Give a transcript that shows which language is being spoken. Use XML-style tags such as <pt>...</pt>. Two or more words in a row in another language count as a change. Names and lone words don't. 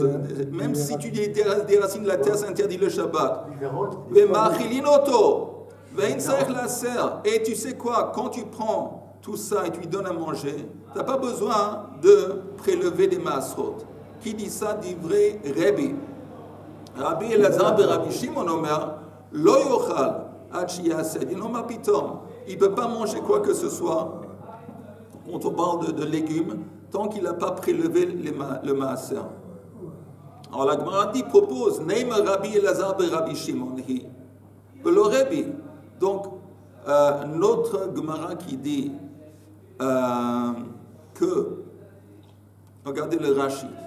<fr>Même si tu déracines la terre, ça interdit le Shabbat. Et tu sais quoi, quand tu prends tout ça et tu lui donnes à manger, tu n'as pas besoin de prélever des masrot. Qui dit ça dit vrai Rabbi.</fr> <he>רבי אלעזר בן רבי שמעון אומר, לא יאכל עד שיעשר.</he> <fr>Il ne peut pas manger quoi que ce soit, quand on parle de légumes, tant qu'il n'a pas prélevé le maaser. Alors la Gemara propose,</fr> <he>נימא רבי אלעזר בן רבי שמעון היא.</he> <fr>Le Rabbi. Donc, notre Gemara qui dit que, regardez le Rashi.</fr>